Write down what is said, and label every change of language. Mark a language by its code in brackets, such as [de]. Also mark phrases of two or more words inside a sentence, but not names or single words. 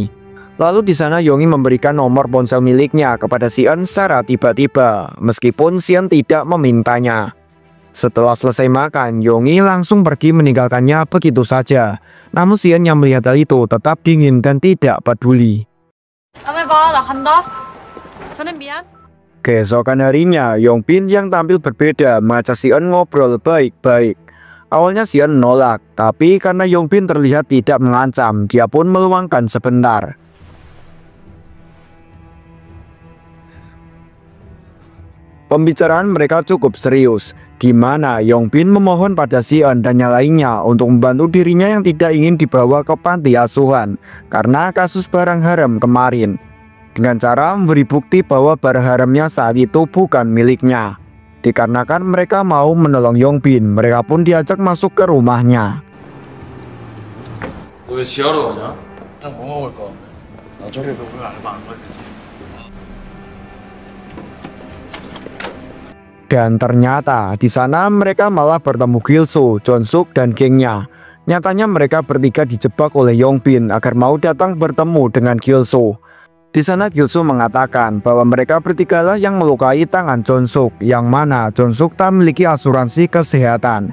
[id] Lalu di sana Yongi memberikan nomor ponsel miliknya kepada Sion secara tiba-tiba, meskipun Sion tidak memintanya. Setelah selesai makan, Yonggi langsung pergi meninggalkannya begitu saja. Namun Sion yang melihat hal itu tetap dingin dan tidak peduli. [ko] 다음에 봐, 나 간다. 저는 미안. [id] Keesokan harinya, Yongbin yang tampil berbeda mengajak Sion ngobrol baik-baik. Awalnya Sion menolak, tapi karena Yongbin terlihat tidak mengancam, dia pun meluangkan sebentar. Pembicaraan mereka cukup serius, di mana Yongbin memohon pada Sion dan yang lainnya untuk membantu dirinya yang tidak ingin dibawa ke panti asuhan karena kasus barang haram kemarin, dengan cara memberi bukti bahwa barang haramnya saat itu bukan miliknya. Dikarenakan mereka mau menolong Yongbin, mereka pun diajak masuk ke rumahnya. [ko] 너 왜 지하로 가냐? 그냥 뭐 먹을 거? 나중에 너 오늘 알바 안 가겠지? [id] Dan ternyata di sana mereka malah bertemu Gil-soo, Jong-suk dan gengnya. Nyatanya mereka bertiga dijebak oleh Yongbin agar mau datang bertemu dengan Gil-soo. Di sana Gil-soo mengatakan bahwa mereka bertigalah yang melukai tangan Jong-suk, yang mana Jong-suk tak memiliki asuransi kesehatan.